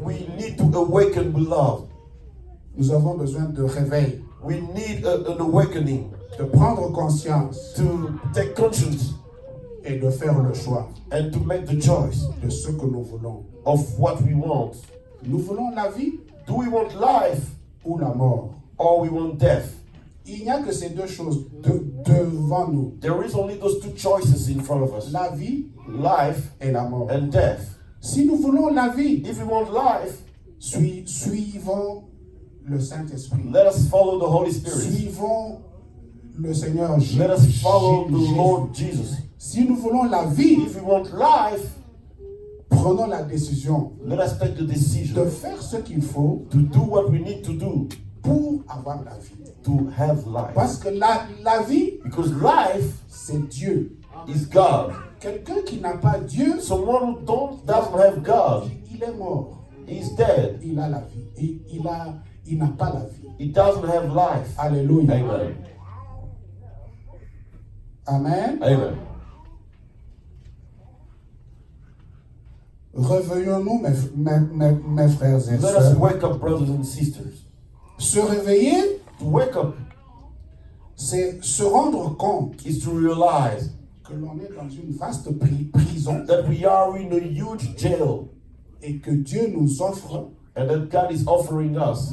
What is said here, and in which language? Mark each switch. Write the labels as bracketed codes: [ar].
[en] We need to awaken, beloved. [fr] Nous avons besoin de réveil, [en] We need an awakening [fr] de prendre conscience [en] to take conscience [fr] et de faire le choix [en] and to make the choice [fr] de ce que nous voulons. [en] of what we want. [fr] Nous voulons la vie [en] Do we want life [fr] ou la mort. [en] or we want death? [fr] Il n'y a que ces deux choses devant nous, [en] There is only those two choices in front of us, [fr] la vie [en] life [fr] et la mort. [en] and death. [fr] Si nous voulons la vie, [en] If we want life, [fr] suivons le Saint-Esprit. [en] let us follow the Holy Spirit. [fr] Suivons le Seigneur [en] Let us follow the [fr] Jésus. [en] Lord Jesus. [fr] Si nous voulons la vie, [en] If we want life, [fr] prenons la décision [en] let us take the [fr] de [en] decision [fr] faire ce qu'il faut [en] to do what we need to do [fr] pour avoir la vie. [en] to have life. [fr] Parce que la vie, [en] Because life [fr] c'est Dieu. [en] is God. [fr] Quelqu'un qui n'a pas Dieu, [en] Someone who doesn't have God, [fr] il est mort. [en] he's dead. [fr] Il a la vie. Il n'a pas la vie. [en] He doesn't have life. [fr] Alléluia. [en] Amen. Amen. Amen. [fr] Réveillons-nous, mes frères et [en] Let us [fr] sœurs. [en] wake up, brothers and sisters. [fr] Se réveiller, [en] To wake up [fr] c'est se rendre compte [en] is to realize [fr] que l'on est dans une vaste prison [en] that we are in a huge jail [fr] et que Dieu nous offre [en] and that God is offering us